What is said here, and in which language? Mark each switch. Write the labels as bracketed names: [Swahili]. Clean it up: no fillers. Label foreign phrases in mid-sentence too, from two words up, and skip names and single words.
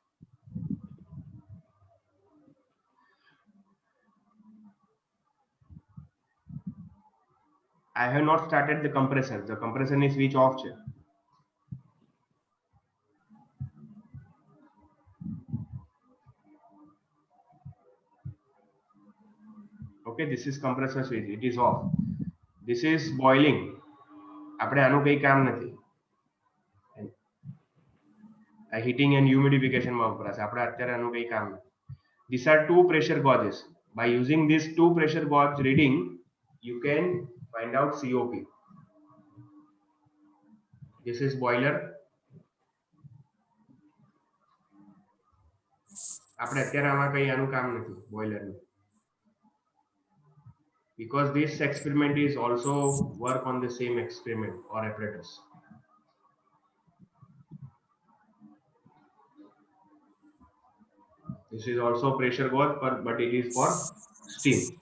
[English] I have not started the compressor. The compressor is switch off છે. Okay, this is compressor switch, it is off. This is boiling. [Gujarati] આપણે આનું કઈ કામ નથી. આ [English] heating and humidification [Gujarati] માં વપરાશે. આપણે અત્યારે આનું કઈ કામ નથી. [English] These are two pressure gauges. By using these two pressure gauge reading, you can find out COP. This is boiler. [Gujarati] આપણે અત્યારે આમાં કઈ આનું કામ નથી boiler નું, [English] because this experiment is also work on the same experiment or apparatus. This is also pressure gauge, but it is for steam.